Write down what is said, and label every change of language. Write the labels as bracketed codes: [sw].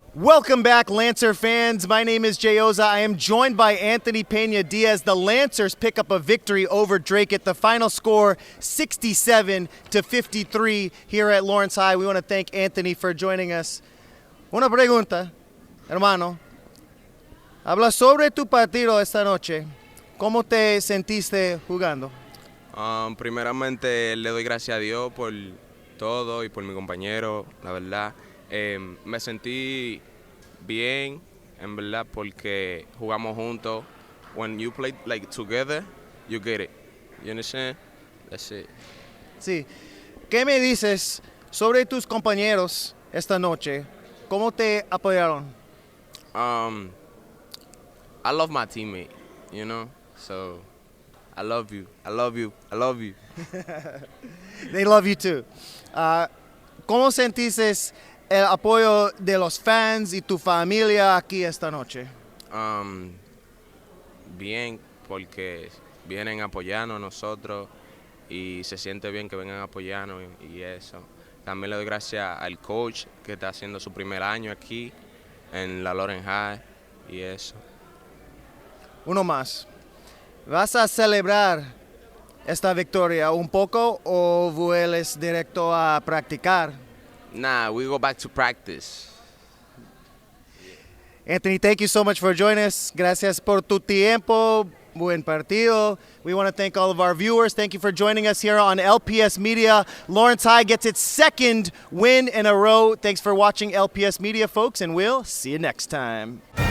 [en] Welcome back, Lancer fans. My name is Jay Oza. I am joined by Anthony Pena Diaz. The Lancers pick up a victory over Dracut. The final score, 67-53 here at Lawrence High. We want to thank Anthony for joining us. [es] Una pregunta, hermano. Habla sobre tu partido esta noche. ¿Cómo te sentiste jugando? Primeramente le doy gracias a Dios por todo y por mi compañero, la verdad. Me sentí bien, en verdad, porque jugamos juntos. [en] When you play like together, you get it. You understand? That's it. [es] Sí. ¿Qué me dices sobre tus compañeros esta noche? ¿Cómo te apoyaron? [en] I love my teammate, you know? So, I love you. I love you. I love you. They love you too. [es] ¿Cómo sentiste el apoyo de los fans y tu familia aquí esta noche? Bien, porque vienen apoyando a nosotros y se siente bien que vengan a apoyarnos y eso. También le doy gracias al coach que está haciendo su primer año aquí en la Lawrence High y eso. Uno más. ¿Vas a celebrar esta victoria un poco o vuelves directo a practicar? [en] Nah, we go back to practice. Anthony, thank you so much for joining us. Gracias por tu tiempo. Buen partido. We want to thank all of our viewers. Thank you for joining us here on LPS Media. Lawrence High gets its second win in a row. Thanks for watching LPS Media, folks, and we'll see you next time.